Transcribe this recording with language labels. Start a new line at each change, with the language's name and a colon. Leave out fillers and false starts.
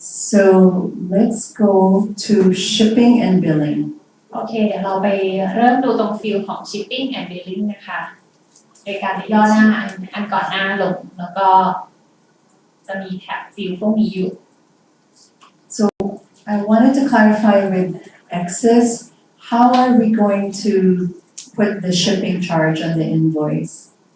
English: So let's go to shipping and billing.
Thai: โอเคเดี๋ยวเราไปเริ่มดูตรงฟิลของ shipping and billing นะคะโดยการย่อหน้าอันก่อนหน้าลงแล้วก็จะมีแท็บฟิลพวกนี้อยู่
English: I wanted to clarify with excess, how are we going to put the shipping charge on the invoice?